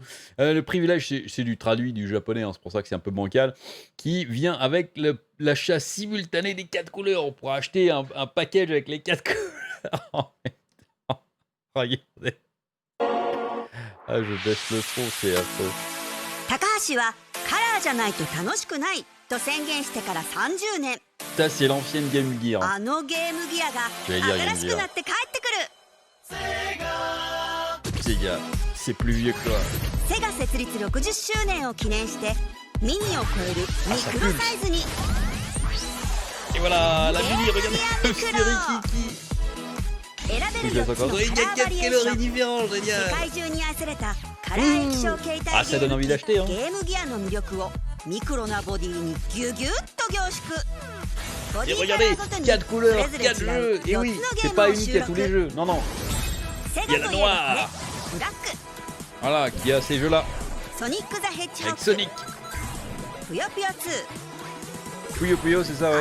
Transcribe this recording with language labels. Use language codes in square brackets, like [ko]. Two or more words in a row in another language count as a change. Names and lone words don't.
[fr] Le privilège, c'est du traduit du japonais, hein, c'est pour ça que c'est un peu bancal, qui vient avec l'achat simultané des 4 couleurs. On pourra acheter un package avec les 4 couleurs en même temps. Regardez. Ah, je baisse le son, c'est affreux. [ja] 高橋はカラーじゃないと楽しくないと宣言してから30年。 [fr] Ça, c'est l'ancienne Game Gear. [ja] あのゲームギアが [fr] Je vais dire [ja] 新しくなって帰ってくる。 [fr] Sega, c'est plus vieux que toi. [ja] セガ設立60周年を記念してミニを超えるミクロサイズに。 [fr] Et voilà, la mini, regardez le Kiki. [ja] 選べる4つのカラーバリエーション。世界中に愛されたカラー液晶携帯ゲーム機ゲームギアの魅力をミクロなボディにギュギュッと凝縮。 [fr] Et regardez, 4 couleurs, 4 jeux. Et oui, c'est pas unique à tous les jeux. Non. Il y a la noire. Voilà, qui a ces jeux-là. Avec Sonic. Puyo, c'est ça, ouais.